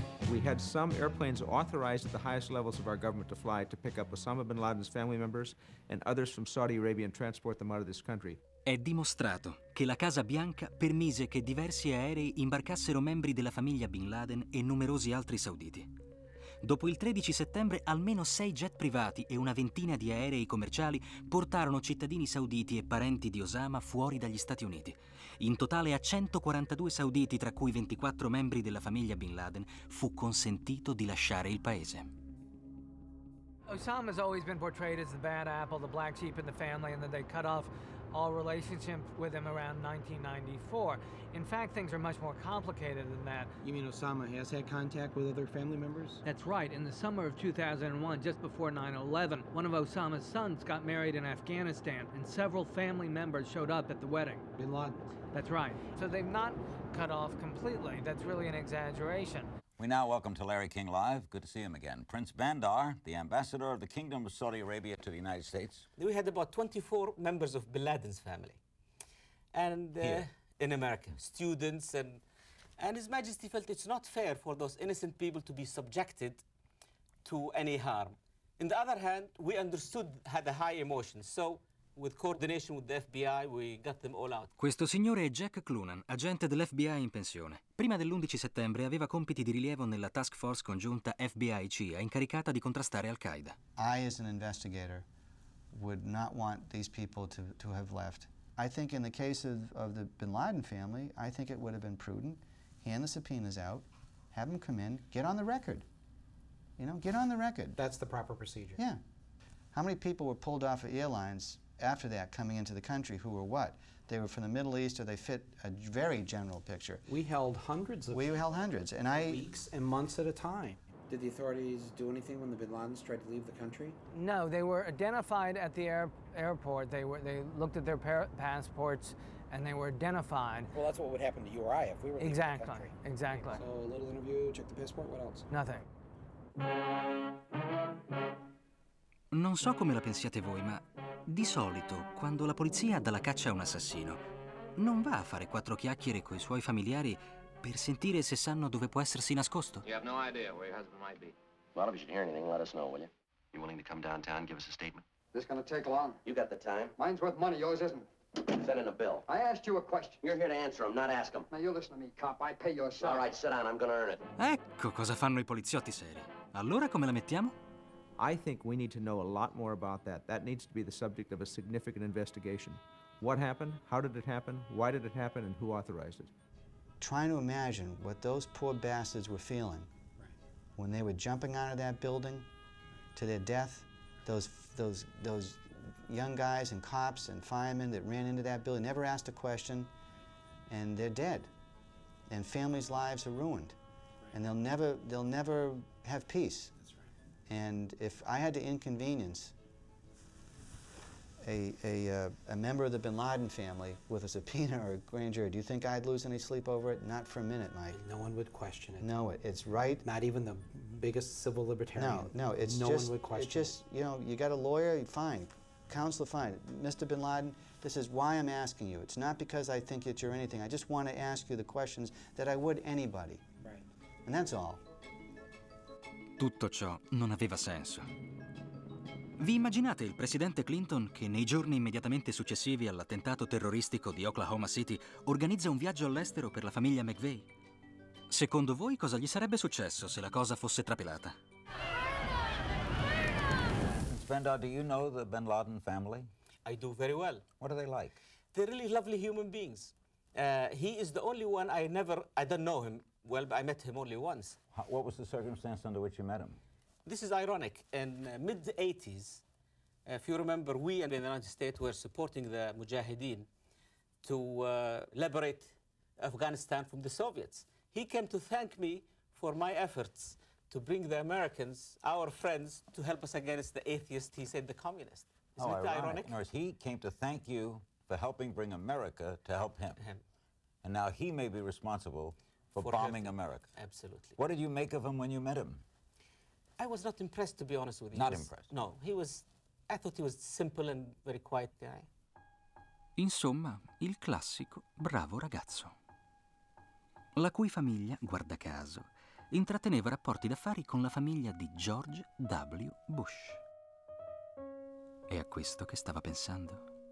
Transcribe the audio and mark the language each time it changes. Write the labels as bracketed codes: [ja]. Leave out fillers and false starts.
[en] We had some airplanes authorized at the highest levels of our government to fly to pick up Osama bin Laden's family members and others from Saudi Arabia and transport them out of this country. [it] È dimostrato che la Casa Bianca permise che diversi aerei imbarcassero membri della famiglia Bin Laden e numerosi altri sauditi. Dopo il 13 settembre almeno 6 jet privati e una ventina di aerei commerciali portarono cittadini sauditi e parenti di Osama fuori dagli Stati Uniti. In totale a 142 sauditi, tra cui 24 membri della famiglia Bin Laden, fu consentito di lasciare il paese. [en] Osama's always been portrayed as the bad apple, the black sheep in the family, and that they cut off all relationship with him around 1994. In fact, things are much more complicated than that. You mean Osama has had contact with other family members? That's right. In the summer of 2001, just before 9/11, one of Osama's sons got married in Afghanistan, and several family members showed up at the wedding. Bin Laden? That's right. So they've not cut off completely. That's really an exaggeration. We now welcome to Larry King Live. Good to see him again. Prince Bandar, the ambassador of the Kingdom of Saudi Arabia to the United States. We had about 24 members of Bin Laden's family. And in America, students, and His Majesty felt it's not fair for those innocent people to be subjected to any harm. On the other hand, we understood had a high emotion, so with coordination with the FBI, we got them all out. [it] Questo signore è Jack Clunan, agente dell'FBI in pensione. Prima dell'11 settembre aveva compiti di rilievo nella task force congiunta FBI-CIA incaricata di contrastare Al-Qaeda. [en] I, as an investigator, would not want these people to have left. I think in the case of the Bin Laden family, I think it would have been prudent. Hand the subpoenas out, have them come in, get on the record. You know, get on the record. That's the proper procedure. Yeah. How many people were pulled off of airlines after that coming into the country who were what? They were from the Middle East, or they fit a very general picture. We held hundreds, and weeks and months at a time. Did the authorities do anything when the Bin Ladens tried to leave the country? No, they were identified at the airport. They looked at their passports, and they were identified. Well, that's what would happen to you or I if we were leaving the country. Exactly. So a little interview, check the passport, what else? Nothing. [it] Non so come la pensiate voi, ma di solito, quando la polizia dà la caccia a un assassino, non va a fare 4 chiacchiere coi suoi familiari per sentire se sanno dove può essersi nascosto. [en] You have no idea where your husband might be. Well, if you should hear anything, let us know, will you? You willing to come downtown, give us a statement? This gonna take long. You got the time? Mine's worth money, yours isn't. Send in a bill. I asked you a question. You're here to answer them, not ask them. Now, you listen to me, cop. I pay your salary. All right, sit down. I'm gonna earn it. [it] Ecco cosa fanno i poliziotti seri. Allora come la mettiamo? [en] I think we need to know a lot more about that. That needs to be the subject of a significant investigation. What happened? How did it happen? Why did it happen? And who authorized it? Trying to imagine what those poor bastards were feeling when they were jumping out of that building to their death. Those young guys and cops and firemen that ran into that building, never asked a question, and they're dead. And families' lives are ruined. And they'll never have peace. And if I had to inconvenience a member of the Bin Laden family with a subpoena or a grand jury, do you think I'd lose any sleep over it? Not for a minute, Mike. No one would question it. No, it's right. Not even the biggest civil libertarian. No, it's no just, one would question it's just, you know, you got a lawyer, fine. Counselor, fine. Mr. Bin Laden, this is why I'm asking you. It's not because I think that you're anything. I just want to ask you the questions that I would anybody. Right. And that's all. [it] Tutto ciò non aveva senso. Vi immaginate il presidente Clinton che nei giorni immediatamente successivi all'attentato terroristico di Oklahoma City organizza un viaggio all'estero per la famiglia McVeigh? Secondo voi cosa gli sarebbe successo se la cosa fosse trapelata? [en] Mr. Bandar, do you know the Bin Laden family? I do very well. What are they like? They're really lovely human beings. He is the only one I don't know him well, but I met him only once. What was the circumstance under which you met him? This is ironic. In mid-80s, if you remember, we in the United States were supporting the Mujahideen to liberate Afghanistan from the Soviets. He came to thank me for my efforts to bring the Americans, our friends, to help us against the atheists, he said, the communists. Isn't it ironic? In other words, he came to thank you for helping bring America to help him. And now he may be responsible for bombing America. Absolutely. What did you make of him when you met him? I was not impressed, to be honest with you. Not impressed? No, I thought he was simple and very quiet guy. [it] Insomma, il classico bravo ragazzo, la cui famiglia, guarda caso, intratteneva rapporti d'affari con la famiglia di George W. Bush. È a questo che stava pensando?